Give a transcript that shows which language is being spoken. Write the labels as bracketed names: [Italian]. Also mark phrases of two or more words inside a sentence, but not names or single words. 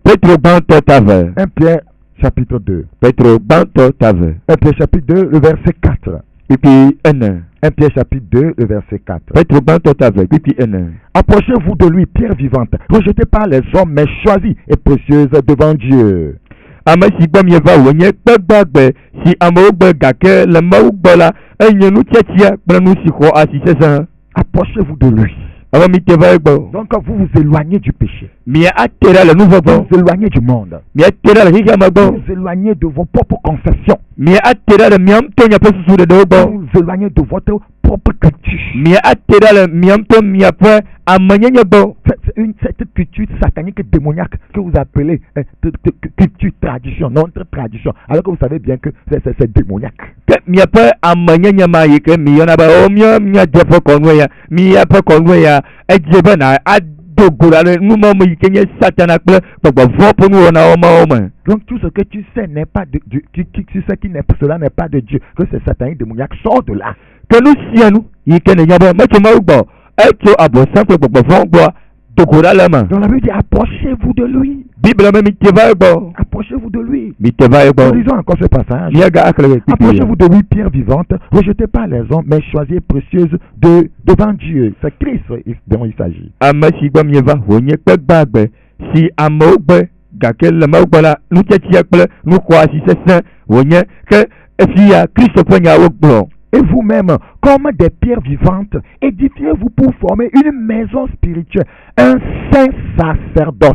[French] 1 Pierre chapitre 2. 1 Pierre chapitre 2, le verset 4. 1 Pierre chapitre 2, le verset 4. Approchez-vous de lui, pierre vivante, rejetée par les hommes, mais choisie et précieuse devant Dieu. [Ewe] ame si gbɔ mieva wònye kpegbagbe si amewo gbe gake le Mawu gbɔ la enye nutsiatsia kple nu si xɔ asi sesẽ. [French] Approchez-vous de lui. [Ewe] Ame mi te va egbɔ. [French] Donc vous vous éloignez du péché. [Ewe] Mia ate ɖa le nu vɔ gbɔ. [French] Vous vous éloignez du monde. [Ewe] Mia te ɖa le xixia me gbɔ. [French] Vous vous éloignez de vos propres conceptions. [Ewe] Mia ate ɖa le mia ŋutɔ miaƒe susu ɖeɖewo gbɔ. [French] Vous vous éloignez de votre propre culture. [Ewe] Mia ate ɖa le mia ŋutɔ miaƒe amenyenye gbɔ. [French] Cette culture satanique démoniaque que vous appelez culture tradition, notre tradition, alors que vous savez bien que c'est démoniaque. [Ewe] Ke miaƒe amenyenye ma yi ke mi yɔna be o miadze ƒe kɔnue ya, miaƒe kɔnue ya edze be na ado go ɖa ɖe numeme yi ke nye Satana kple gbɔgbɔvɔ ƒe nuwɔnawo mawo me. [French] Donc tout ce que tu sais n'est pas de Dieu, cela n'est pas de Dieu, que c'est satanique démoniaque, sort de là. [Ewe] Ke nu sia nu yi ke nenya be metso Mawu gbɔ, etso abɔsam kple gbɔgbɔvɔ gbɔ. [French] Donc la Bible dit approchez-vous de lui. Approchez-vous de lui. Lisons encore ce passage. Approchez-vous de lui, pierre vivante, rejetez pas les hommes, mais choisissez précieuse devant Dieu. C'est Christ dont il s'agit. Et vous-même, comme des pierres vivantes, édifiez-vous pour former une maison spirituelle, un saint sacerdoce.